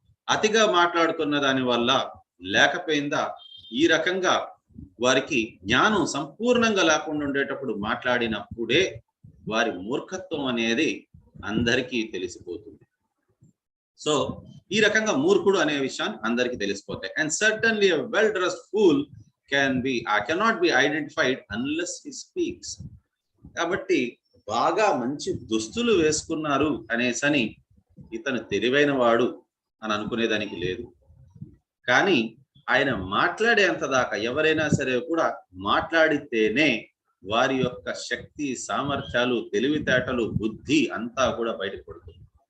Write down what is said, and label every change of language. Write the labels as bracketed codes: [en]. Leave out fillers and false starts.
[te] అతిగా మాట్లాడుతున్న దాని వల్ల లేకపోయిందా ఈ రకంగా వారికి జ్ఞానం సంపూర్ణంగా లేకుండా ఉండేటప్పుడు మాట్లాడినప్పుడే వారి మూర్ఖత్వం అనేది అందరికీ తెలిసిపోతుంది. సో ఈ రకంగా మూర్ఖుడు అనే విషయాన్ని అందరికీ తెలిసిపోతాయి. [en] And certainly a well dressed fool cannot be identified unless he speaks. [te] కాబట్టి బాగా మంచి దుస్తులు వేసుకున్నారు అనేసని ఇతను తెలివైన వాడు అని అనుకునేదానికి లేదు. కానీ ఆయన మాట్లాడేంత దాకా ఎవరైనా సరే కూడా మాట్లాడితేనే వారి యొక్క శక్తి, సామర్థ్యాలు, తెలివితేటలు, బుద్ధి అంతా కూడా బయటకు పడుతుంది.